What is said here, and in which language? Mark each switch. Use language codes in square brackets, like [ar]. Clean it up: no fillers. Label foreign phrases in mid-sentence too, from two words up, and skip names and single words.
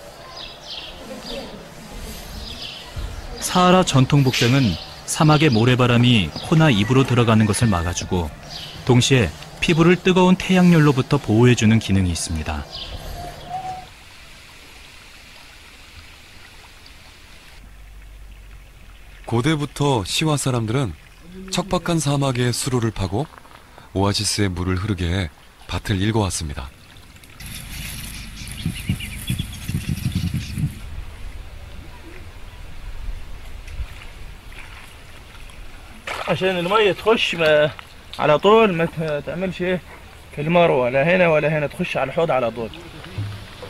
[ko] 사하라 전통 복장은 사막의 모래바람이 코나 입으로 들어가는 것을 막아주고 동시에 피부를 뜨거운 태양열로부터 보호해주는 기능이 있습니다. 고대부터 시와 사람들은 척박한 사막에 수로를 파고 오아시스에 물을 흐르게 해 밭을 일궈왔습니다. [ar] عشان المية تخش على طول ما تعملش كالمرة ولا هنا ولا هنا تخش على الحوض على طول.